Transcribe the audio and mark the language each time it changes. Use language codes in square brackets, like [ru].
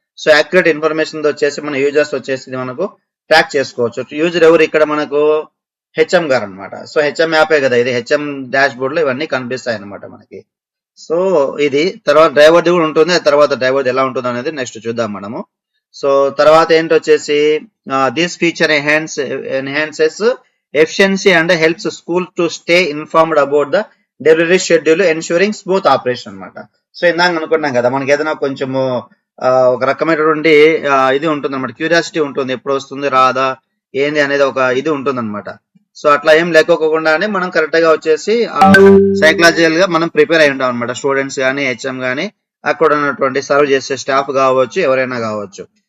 [te] So accurate information వచ్చేసి మన users వచ్చేసి మనకు ట్రాక్ చేసుకోవచ్చు. యూజర్ ఎవరు ఇక్కడ మనకు హెచ్ఎం గారు అనమాట. సో హెచ్ఎం యాపే కదా ఇది, హెచ్ఎం డాష్ బోర్డ్ లో ఇవన్నీ కనిపిస్తాయి అనమాట మనకి. సో ఇది తర్వాత డ్రైవర్ది కూడా ఉంటుంది, తర్వాత డ్రైవర్ది ఎలా ఉంటుంది అనేది నెక్స్ట్ చూద్దాం మనము. సో తర్వాత ఏంటి వచ్చేసి [en] this feature enhances efficiency and helps school to stay informed about the delivery schedule, ensuring smooth operation [te] అనమాట. సో ఇందాక అనుకున్నాం కదా, మనకి ఏదైనా కొంచెము ఒక రకమైనటువంటి ఇది ఉంటుంది అనమాట, క్యూరియాసిటీ ఉంటుంది, ఎప్పుడు వస్తుంది రాదా ఏంది అనేది ఒక ఇది ఉంటుంది అనమాట. సో అట్లా ఏం లేకోకుండానే మనం కరెక్ట్ గా వచ్చేసి సైకలాజికల్ గా మనం ప్రిపేర్ అయి ఉంటాం అనమాట, స్టూడెంట్స్ కానీ హెచ్ఎం కానీ అక్కడ ఉన్నటువంటి సర్వ్ చేసే స్టాఫ్ కావచ్చు ఎవరైనా కావచ్చు.